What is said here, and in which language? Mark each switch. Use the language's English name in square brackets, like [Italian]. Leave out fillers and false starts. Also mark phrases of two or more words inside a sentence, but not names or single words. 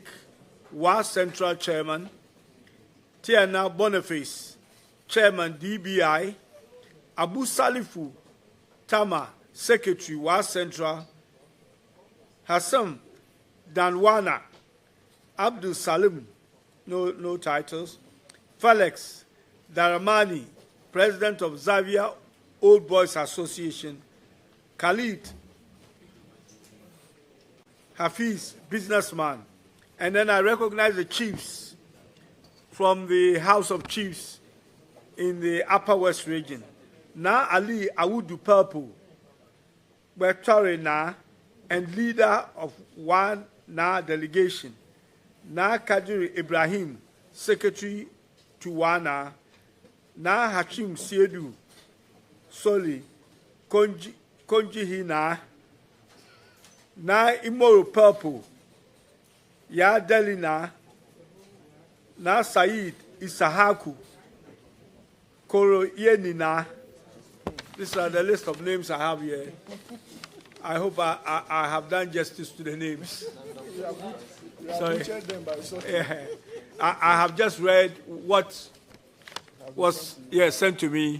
[English] WA Central Chairman, Tiana Boniface, Chairman DBI, Abu Salifu Tama, Secretary WA Central, Hassan Danwana, Abdul Salim, no titles, Felix Daramani, President of Zavia Old Boys Association, Khalid Hafiz, businessman. And then I recognize the chiefs from the House of Chiefs in the Upper West region. Na Ali Awudu Purple, Bertore Na, and leader of one Na delegation. Na Kadiri Ibrahim, secretary to WANA. Na Hachim Siedu Soli, Konji Hina. Na Imoro Purple, Ya Delina. Na Said Isahaku, Koro Yenina. These are the list of names I have here. I hope I have done justice to the names. Sorry. Yeah. I have just read what was sent to me.